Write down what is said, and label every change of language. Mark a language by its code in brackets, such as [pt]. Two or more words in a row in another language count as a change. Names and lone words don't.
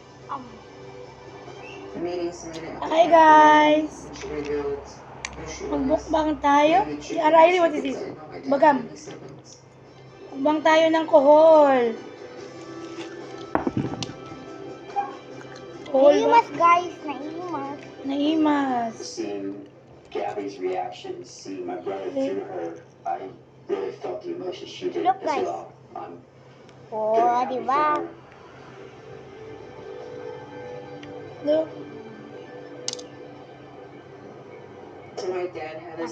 [en] Hi guys! [tl] Magbukbang tayo. [en] Riley, what is this? [ilo] Bagam. [tl] Magbukbang tayo ng kohol. [ilo] Naimas guys, naimas. Naimas. [en] Seeing Gabby's reaction, seeing my brother through her, I really felt the emotion she did Look, as guys. well. I'm Oh, very happy [tl] di ba? [en] for her. Look. So my dad had a